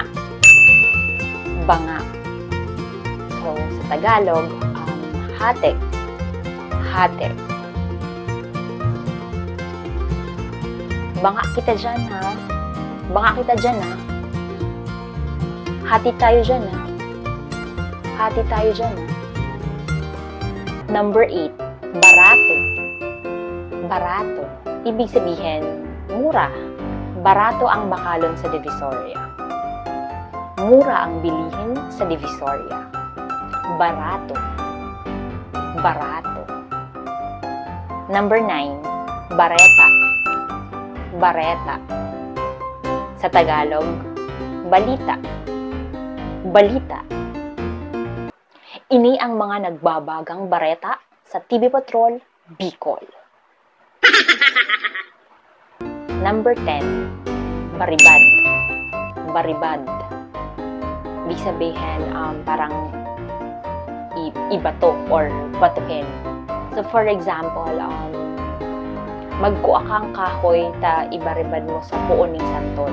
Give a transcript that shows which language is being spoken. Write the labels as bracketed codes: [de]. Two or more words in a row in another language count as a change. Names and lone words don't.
[tl] Banga. So, sa Tagalog, hate. [bik] Hate. Banga kita dyan, ha? Banga kita dyan, ha? [tl] Hati tayo dyan, ha? Hati tayo dyan, ha? [en] Number 8, [bik] barato. [tl] Barato. Ibig sabihin, mura. [bik] Barato ang bakalon sa Divisoria. [tl] Mura ang bilihin sa Divisoria. [bik] Barato. Barato. [en] Number 9, bareta. [tl] Bareta. Sa Tagalog, balita. Balita. [bik] Ini ang mga nagbabagang bareta sa TV Patrol, Bicol. [en] Number 10, [bik] baribad. Baribad. [tl] Ibig sabihin, parang ibato or batuhin. [bik] So, [en] for example, [bik] magkuha kang kahoy ta ibaribad mo sa puon ng santol.